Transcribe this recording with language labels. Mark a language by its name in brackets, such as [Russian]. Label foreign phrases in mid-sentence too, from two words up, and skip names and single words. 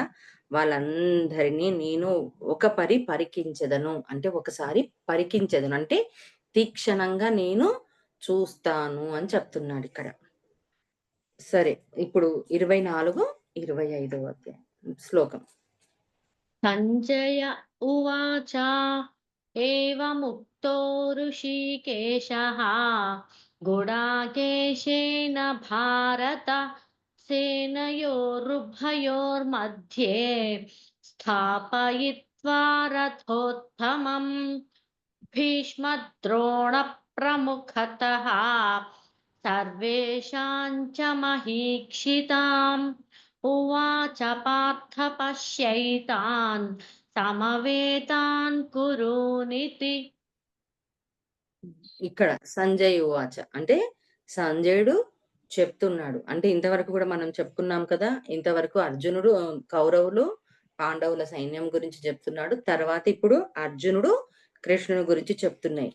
[Telugu] వాళ్ళందరినీ నేను ఒక పరికించెదను. అంటే ఒకసారి పరికించెదను. అంటే తీక్షణంగా నేను చూస్తాను అని చెప్తున్నాడిక్కడ. సరే. ఇప్పుడు 24, 25 అధ్యాయం శ్లోకం. [Sanskrit] सञ्जय उवाच एवमुक्तो ऋषिकेशः गुडाकेशेन भारत सेनयोरुभयोर्मध्ये स्थापयित्वा रथोत्तमम् भीष्मद्रोणप्रमुखतः सर्वेषां च महीक्षिताम् उवाच पार्थ पश्यैतान् समवेतान् कुरूनिति। [Telugu] ఇక్కడ సంజయ్ ఉవాచ అంటే సంజయుడు చెప్తున్నాడు. అంటే ఇంతవరకు కూడా మనం చెప్పుకున్నాం కదా! ఇంతవరకు అర్జునుడు కౌరవులు, పాండవుల సైన్యం గురించి చెప్తున్నాడు. తర్వాత ఇప్పుడు అర్జునుడు కృష్ణుని గురించి చెప్తున్నాయి.